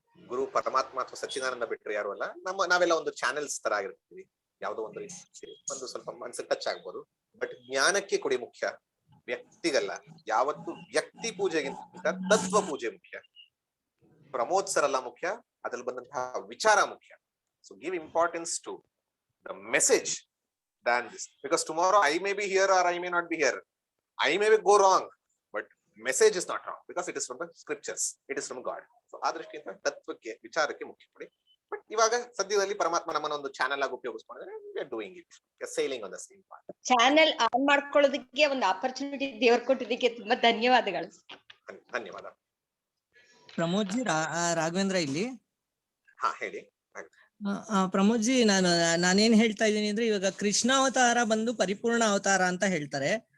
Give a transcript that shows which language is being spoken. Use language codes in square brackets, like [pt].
[kn] ಗುರು ಪರಮಾತ್ಮ ಅಥವಾ ಸಚ್ಚಿದಾನಂದ ಬಿಟ್ರೆ ಯಾರು ಅಲ್ಲ. ನಾವೆಲ್ಲ ಒಂದು ಚಾನೆಲ್ಸ್ ತರ ಆಗಿರ್ತೀವಿ. ಯಾವುದೋ ಒಂದು ಒಂದು ಸ್ವಲ್ಪ ಮನಸ್ಸಿಗೆ ಟಚ್ ಆಗ್ಬೋದು. ಬಟ್ ಜ್ಞಾನಕ್ಕೆ ಕೊಡಿ ಮುಖ್ಯ, ವ್ಯಕ್ತಿಗಲ್ಲ. ಯಾವತ್ತು ವ್ಯಕ್ತಿ ಪೂಜೆಗಿಂತ ತತ್ವ ಪೂಜೆ ಮುಖ್ಯ. ಪ್ರಮೋದ್ ಸರ್ ಅಲ್ಲ ಮುಖ್ಯ, ಅದ್ರಲ್ಲಿ ಬಂದಂತಹ ವಿಚಾರ ಮುಖ್ಯ. [en] So give importance to the message than this, because tomorrow I may be here or I may not be here. I may go wrong, but message is not wrong because it is from the scriptures, it is from God. [kn] So ಆ ದೃಷ್ಟಿಯಿಂದ ತತ್ವಕ್ಕೆ, ವಿಚಾರಕ್ಕೆ ಮುಖ್ಯ ಕೊಡಿ. But ಇವಾಗ ಸದ್ಯದಲ್ಲಿ ಪರಮಾತ್ಮ ನಮ್ಮನ್ನ ಒಂದು ಚಾನೆಲ್ ಆಗಿ ಉಪಯೋಗಿಸ್ಕೊಂಡ್ರೆ [en] we are doing it, we are sailing on the same path. [kn] Channel on ಮಾಡ್ಕೊಳ್ಳೋದಕ್ಕೆ ಒಂದು ಆಪರ್ಚುನಿಟಿ ದೇವರು ಕೊಟ್ಟಿದ್ದಕ್ಕೆ ತುಂಬಾ ಧನ್ಯವಾದಗಳು. ಧನ್ಯವಾದ. ಪ್ರಮೋದ್ ಜಿ, ರಾಘವೇಂದ್ರ ಇಲ್ಲಿ. ಹಾ ಹೇಳಿ. ಪ್ರಮೋದ್ ಜಿ, ನಾನೇನ್ ಹೇಳ್ತಾ ಇದ್ದೀನಿ ಅಂದ್ರೆ, ಇವಾಗ ಕೃಷ್ಣ ಅವತಾರ ಬಂದು ಪರಿಪೂರ್ಣ ಅವತಾರ ಅಂತ ಹೇಳ್ತಾರೆ.